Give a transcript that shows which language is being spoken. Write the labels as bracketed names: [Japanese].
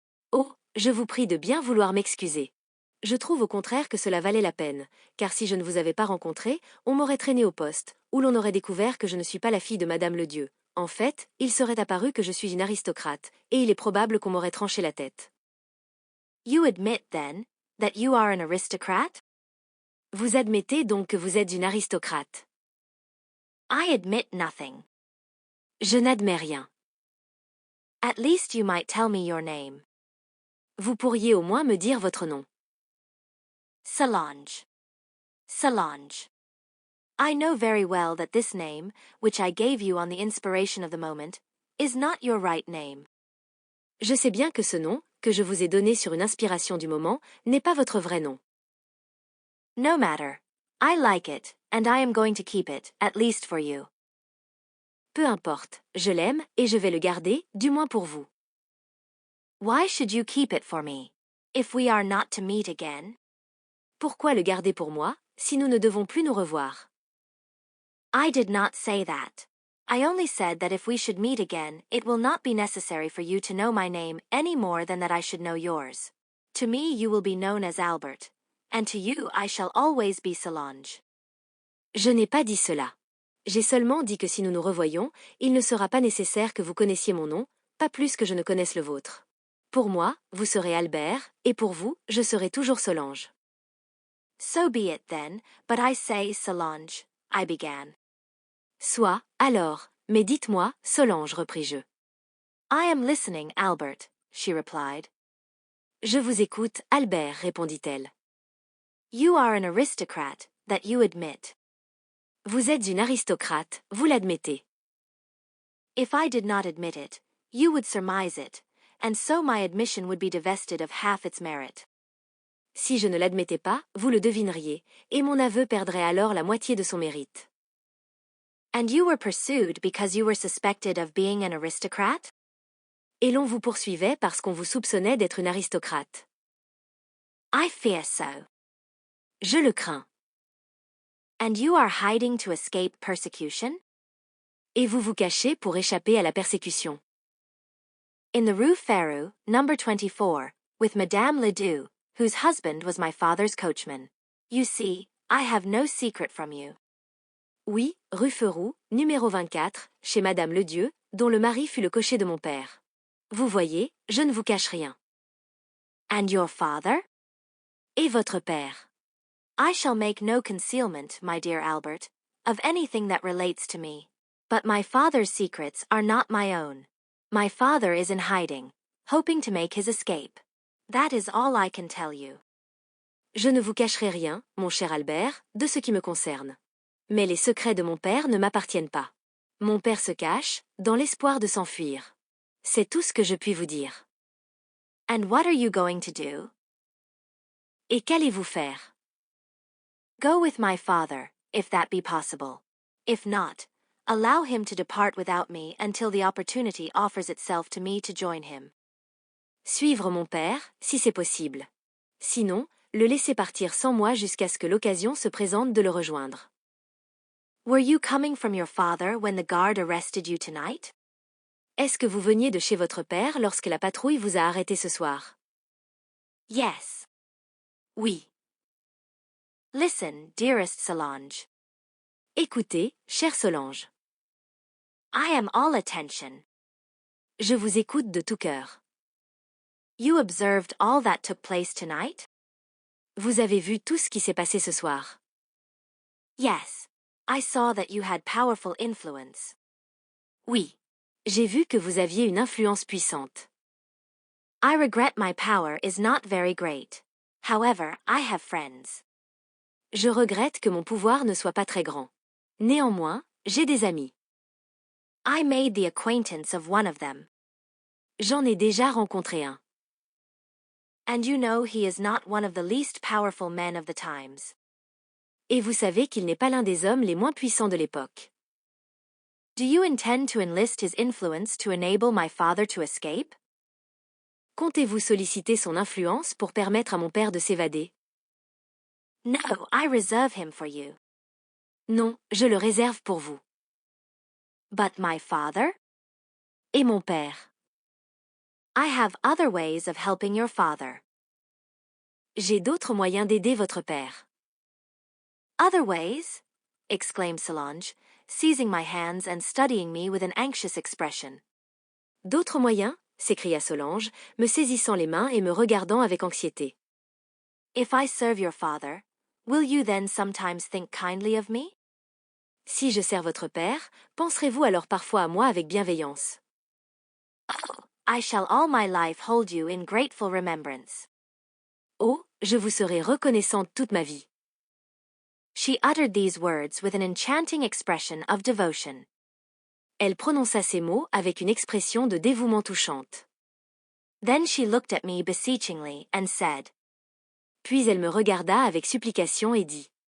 [French] Oh, je vous prie de bien vouloir m'excuser. Je trouve au contraire que cela valait la peine, car si je ne vous avais pas rencontré, on m'aurait traîné au poste, où l'on aurait découvert que je ne suis pas la fille de Madame Ledieu. En fait, il serait apparu que je suis une aristocrate, et il est probable qu'on m'aurait tranché la tête. [English] You admit, then, that you are an aristocrat? [French] Vous admettez donc que vous êtes une aristocrate. I admit nothing. Je n'admets rien. [English] At least you might tell me your name. [French] Vous pourriez au moins me dire votre nom. Solange. Solange. [English] I know very well that this name, which I gave you on the inspiration of the moment, is not your right name. [French] Je sais bien que ce nom, que je vous ai donné sur une inspiration du moment, n'est pas votre vrai nom. [English] No matter. I like it, and I am going to keep it, at least for you. [French] Peu importe, je l'aime, et je vais le garder, du moins pour vous. [English] Why should you keep it for me, if we are not to meet again? [French] Pourquoi le garder pour moi, si nous ne devons plus nous revoir? [English] I did not say that. I only said that if we should meet again, it will not be necessary for you to know my name any more than that I should know yours. To me you will be known as Albert, and to you I shall always be Solange. [French] Je n'ai pas dit cela. J'ai seulement dit que si nous nous revoyons, il ne sera pas nécessaire que vous connaissiez mon nom, pas plus que je ne connaisse le vôtre. Pour moi, vous serez Albert, et pour vous, je serai toujours Solange. [English] So be it then, but I say Solange, I began. [French] Soit, alors, mais dites-moi, Solange, repris-je. [English] I am listening, Albert, she replied. [French] Je vous écoute, Albert, répondit-elle. [English] You are an aristocrat, that you admit. [French] Vous êtes une aristocrate, vous l'admettez. [English] If I did not admit it, you would surmise it, and so my admission would be divested of half its merit. [French] Si je ne l'admettais pas, vous le devineriez, et mon aveu perdrait alors la moitié de son mérite. [English] And you were pursued because you were suspected of being an aristocrat? [French] Et l'on vous poursuivait parce qu'on vous soupçonnait d'être une aristocrate. [English] I fear so. [French] Je le crains. [English] And you are hiding to escape persecution? [French] Et vous vous cachez pour échapper à la persécution. [English] In the Rue Férou, number 24, with Madame Ledoux, whose husband was my father's coachman. You see, I have no secret from you. [French] Oui, rue Férou, numéro 24, chez Madame Ledieu, dont le mari fut le cocher de mon père. Vous voyez, je ne vous cache rien. [English] And your father? [French] Et votre père? [English] I shall make no concealment, my dear Albert, of anything that relates to me. But my father's secrets are not my own. My father is in hiding, hoping to make his escape. That is all I can tell you. [French] Je ne vous cacherai rien, mon cher Albert, de ce qui me concerne. Mais les secrets de mon père ne m'appartiennent pas. Mon père se cache, dans l'espoir de s'enfuir. C'est tout ce que je puis vous dire. [English] And what are you going to do? [French] Et qu'allez-vous faire? [English] Go with my father, if that be possible. If not, allow him to depart without me until the opportunity offers itself to me to join him. [French] Suivre mon père, si c'est possible. Sinon, le laisser partir sans moi jusqu'à ce que l'occasion se présente de le rejoindre. [English] Were you coming from your father when the guard arrested you tonight? [French] Est-ce que vous veniez de chez votre père lorsque la patrouille vous a arrêté ce soir? [English] Yes. [French] Oui. [English] Listen, dearest Solange. [French] Écoutez, chère Solange. [English] I am all attention. [French] Je vous écoute de tout cœur. [English] You observed all that took place tonight? [French] Vous avez vu tout ce qui s'est passé ce soir? [English] Yes. I saw that you had powerful influence. [French] Oui. J'ai vu que vous aviez une influence puissante. [English] I regret my power is not very great. However, I have friends. [French] Je regrette que mon pouvoir ne soit pas très grand. Néanmoins, j'ai des amis. [English] I made the acquaintance of one of them. [French] J'en ai déjà rencontré un. [English] And you know he is not one of the least powerful men of the times. [French] Et vous savez qu'il n'est pas l'un des hommes les moins puissants de l'époque. [English] Do you intend to enlist his influence to enable my father to escape? [French] Comptez-vous solliciter son influence pour permettre à mon père de s'évader? [English] No, I reserve him for you. [French] Non, je le réserve pour vous. [English] But my father? [French] Et mon père? [English] I have other ways of helping your father. [French] J'ai d'autres moyens d'aider votre père. [English] Other ways? Exclaimed Solange, seizing my hands and studying me with an anxious expression. [French] D'autres moyens? S'écria Solange, me saisissant les mains et me regardant avec anxiété. [English] If I serve your father, will you then sometimes think kindly of me? [French] Si je sers votre père, penserez-vous alors parfois à moi avec bienveillance? [English] Oh, I shall all my life hold you in grateful remembrance. [French] Oh, je vous serai reconnaissante toute ma vie. [English] She uttered these words with an enchanting expression of devotion. [French] Elle prononça ces mots avec une expression de dévouement touchante. [English] Then she looked at me beseechingly and said. [French] Puis elle me regarda avec supplication et dit.